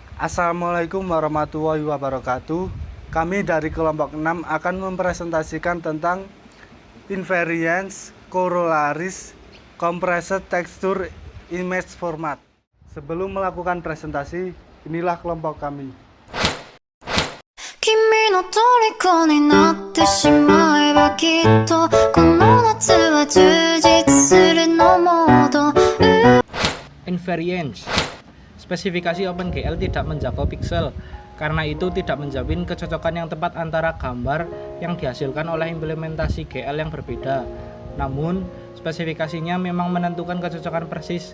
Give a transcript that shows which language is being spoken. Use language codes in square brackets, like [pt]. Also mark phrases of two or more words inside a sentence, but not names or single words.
[ar] السلام عليكم ورحمة الله وبركاته. [id] Kami dari kelompok 6 akan mempresentasikan tentang [en] invariance, corollaries, compressed texture image format. [id] Sebelum melakukan presentasi, inilah kelompok kami. [ja] 君の虜になってしまえばきっとこの夏は充実するのモード [id] Invariance. Spesifikasi OpenGL tidak menjangkau pixel, karena itu tidak menjamin kecocokan yang tepat antara gambar yang dihasilkan oleh implementasi GL yang berbeda. Namun, spesifikasinya memang menentukan kecocokan persis.